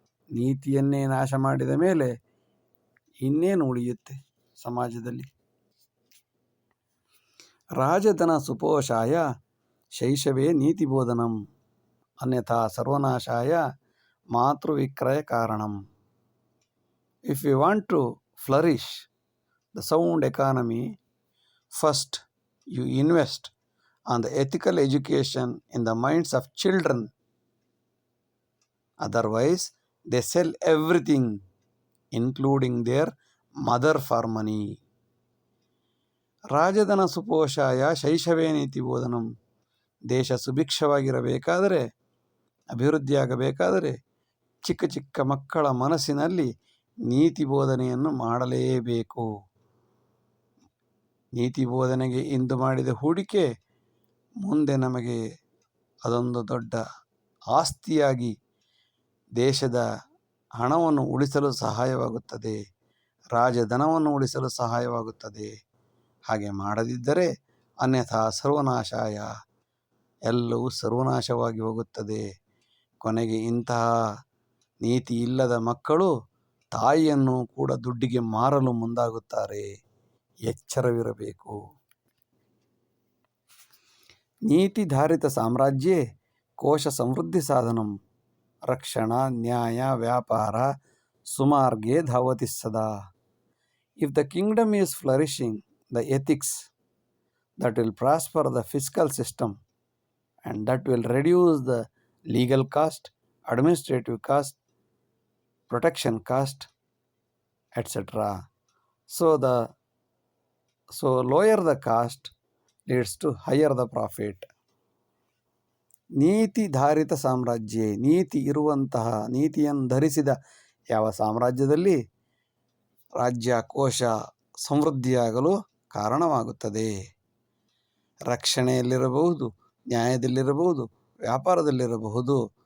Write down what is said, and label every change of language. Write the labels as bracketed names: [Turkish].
[Kannada] ನೀತಿಯನ್ನೇ ನಾಶ ಮಾಡಿದ ಮೇಲೆ ಇನ್ನೇನು ಉಳಿಯುತ್ತೆ ಸಮಾಜದಲ್ಲಿ? [Sanskrit] ರಾಜಧನ ಸುಪೋಷಾಯ ಶೈಶವೇ ನೀತಿಬೋಧನಂ ಅನ್ಯಥಾ ಸರ್ವನಾಶಾಯ ಮಾತೃವಿಕ್ರಯ ಕಾರಣಂ. [English] If we want to flourish the sound economy, first you invest on the ethical education in the minds of children. Otherwise, they sell everything, including their mother, for money. [Sanskrit] ರಾಜಧನ ಸುಪೋಷಾಯ ಶೈಶವೇ ನೀತಿ ಬೋಧನಂ. [Kannada] ದೇಶ ಸುಭಿಕ್ಷವಾಗಿರಬೇಕಾದರೆ, ಅಭಿವೃದ್ಧಿಯಾಗಬೇಕಾದರೆ ಚಿಕ್ಕ ಚಿಕ್ಕ ಮಕ್ಕಳ ಮನಸ್ಸಿನಲ್ಲಿ ನೀತಿ ಬೋಧನೆಯನ್ನು ಮಾಡಲೇಬೇಕು. ನೀತಿ ಬೋಧನೆಗೆ ಇಂದು ಮಾಡಿದ ಹೂಡಿಕೆ ಮುಂದೆ ನಮಗೆ ಅದೊಂದು ದೊಡ್ಡ ಆಸ್ತಿಯಾಗಿ ದೇಶದ ಹಣವನ್ನು ಉಳಿಸಲು ಸಹಾಯವಾಗುತ್ತದೆ, ರಾಜಧನವನ್ನು ಉಳಿಸಲು ಸಹಾಯವಾಗುತ್ತದೆ. ಹಾಗೆ ಮಾಡದಿದ್ದರೆ [Sanskrit] ಅನ್ಯಥಾ ಸರ್ವನಾಶಾಯ, [Kannada] ಎಲ್ಲವೂ ಸರ್ವನಾಶವಾಗಿ ಹೋಗುತ್ತದೆ. ಕೊನೆಗೆ ಇಂತಹ ನೀತಿ ಇಲ್ಲದ ಮಕ್ಕಳು ತಾಯಿಯನ್ನು ಕೂಡ ದುಡ್ಡಿಗೆ ಮಾರಲು ಮುಂದಾಗುತ್ತಾರೆ. ಎಚ್ಚರವಿರಬೇಕು. [Sanskrit] ನೀತಿಧಾರಿತ ಸಾಮ್ರಾಜ್ಯೇ ಕೋಶ ಸಮೃದ್ಧಿ ಸಾಧನಂ ರಕ್ಷಣಾ ನ್ಯಾಯ ವ್ಯಾಪಾರ ಸುಮಾರ್ಗೇ ಧಾವತಿ ಸದಾ. [English] If the kingdom is flourishing, the ethics that will prosper the fiscal system and that will reduce the legal cost, administrative cost, protection cost, etc. So lower the cost leads to higher the profit. [Kannada] ನೀತಿಧಾರಿತ ಸಾಮ್ರಾಜ್ಯ, ನೀತಿ ಇರುವಂತಹ, ನೀತಿಯನ್ನು ಧರಿಸಿದ ಯಾವ ಸಾಮ್ರಾಜ್ಯದಲ್ಲಿ ರಾಜ್ಯ ಕೋಶ ಸಮೃದ್ಧಿಯಾಗಲು ಕಾರಣವಾಗುತ್ತದೆ. ರಕ್ಷಣೆಯಲ್ಲಿರಬಹುದು, ನ್ಯಾಯದಲ್ಲಿರಬಹುದು, ವ್ಯಾಪಾರದಲ್ಲಿರಬಹುದು.